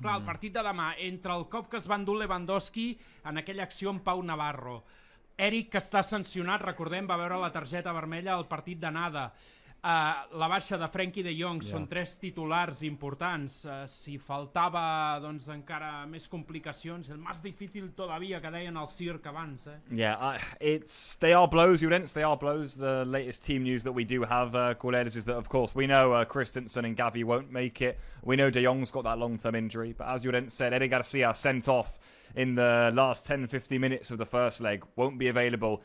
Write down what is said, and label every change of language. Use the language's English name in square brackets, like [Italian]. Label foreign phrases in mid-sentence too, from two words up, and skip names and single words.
[Catalan] Clar, el partit de demà, entre el cop que es va endur Lewandowski en aquella acció amb Pau Navarro, Eric, que està sancionat, recordem, va veure la targeta vermella al partit d'anada, la baixa de Frenkie de Jong, són 3 titulars importants. Si faltava doncs encara més complicacions, el més difícil todavía, que deien al circ abans. [English] Yeah, they are blows, Llorenç, they are blows. The latest team news that we do have, Corledes, is that, of course, we know Christensen and Gavi won't make it. We know De Jong's got that long-term injury, but as Llorenç said, Eric Garcia sent off in the last 10-15 minutes of the first leg, won't be available.